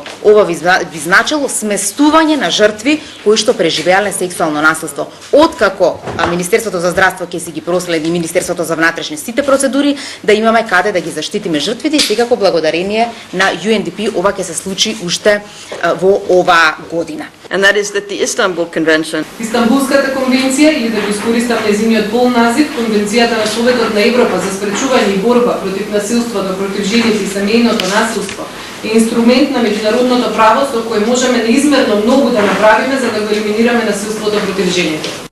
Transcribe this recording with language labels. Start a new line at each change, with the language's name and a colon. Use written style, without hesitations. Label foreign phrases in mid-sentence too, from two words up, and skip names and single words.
Macedonian: Ова би значило сместување на жртви кои што преживеале сексуално насилство. Откако Министерството за здравство ќе си ги проследи Министерството за внатрешни сите процедури, да имаме каде да ги заштитиме жртвите и секако благодарение на UNDP ова ќе се случи уште во оваа година.
English: And that is that the Istanbul Convention.
Macedonian: Истанбулската конвенција, или да го искористам нејзиниот пол назив, Конвенцијата на Советот на Европа за спречување и борба против насилството против жените и семејното насилство, е инструмент на меѓународното право со кој можеме неизмерно многу да направиме за да го елиминираме насилството против жените.